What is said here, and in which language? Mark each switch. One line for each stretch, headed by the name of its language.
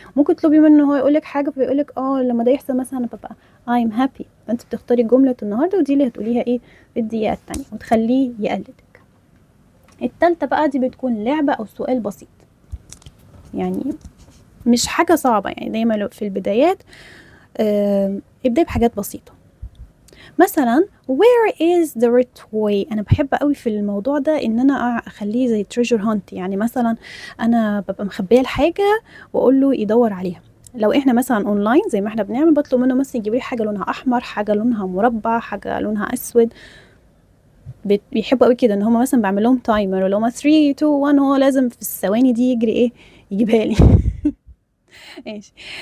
Arabic: ممكن تطلبي منه هو يقولك حاجة فيقولك لما ده يحصل مثلا ببقى
English: I'm happy،
Arabic: فانت بتختاري جملة النهاردة ودي اللي هتقوليها ايه في الدقيقة التانية وتخليه يقلدك. التالتة بقى دي بتكون لعبة او سؤال بسيط، يعني مش حاجة صعبة. يعني دايما في البدايات ابدأي بحاجات بسيطة. مثلا
English: where is the red toy.
Arabic: انا بحب قوي في الموضوع ده ان انا اخليه زي
English: treasure hunt،
Arabic: يعني مثلا انا ببقى مخبيه الحاجة واقول له يدور عليها. لو احنا مثلا اونلاين زي ما احنا بنعمل بطلب منه مثلا يجيب لي حاجه لونها احمر، حاجه لونها مربع، حاجه لونها اسود. بيحبوا قوي كده ان هم مثلا بعمل لهم تايمر، ولو ما 3 2 1 هو لازم في الثواني دي يجري ايه يجيبها لي. ماشي.